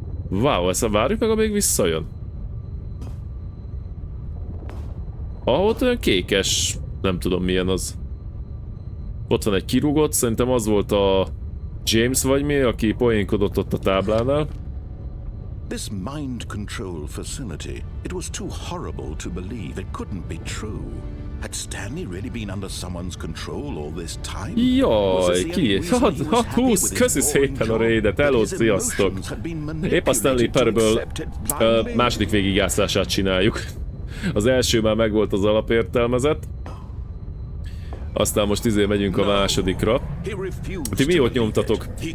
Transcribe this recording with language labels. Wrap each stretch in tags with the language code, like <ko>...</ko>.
<hu>Wow, ezt várjuk meg, amíg visszajön. Ott olyan kékes, nem tudom milyen az. Ott van egy kirúgott, szerintem az volt a James vagy mi, aki poénkodott ott a táblánál.</hu> <en>This mind control facility, it was too horrible to believe. It couldn't be true. Had Stanley really been under someone's control all this time?</en> <hu>Jaj, ki? 6-20, köszi szépen a raidet, hello, sziasztok! Épp a Stanley Parable második végigjátszását csináljuk. Az első már megvolt az alapértelmezet. Aztán most megyünk a másodikra. Ti mi ott nyomtatok?</hu>